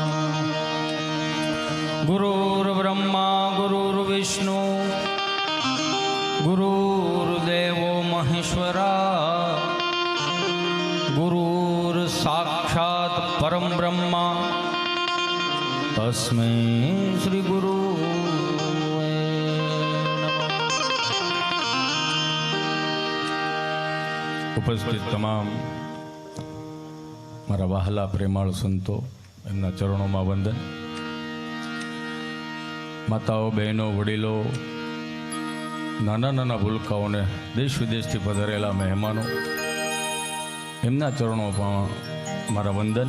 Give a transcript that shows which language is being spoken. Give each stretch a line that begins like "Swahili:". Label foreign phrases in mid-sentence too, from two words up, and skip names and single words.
Sanskrit: गुरुर्ब्रह्मा गुरुर्विष्णु गुरुर्देवो महेश्वरा गुरुर्साक्षात् परं ब्रह्मा तस्मै श्री गुरु
Gujarati: ઉપસ્થિત તમામ મારા વહાલા પ્રેમાળ સંતો એમના ચરણોમાં વંદન. માતાઓ બહેનો વડીલો નાના નાના ભૂલકાઓને દેશ વિદેશથી પધારેલા મહેમાનો એમના ચરણોમાં મારા વંદન.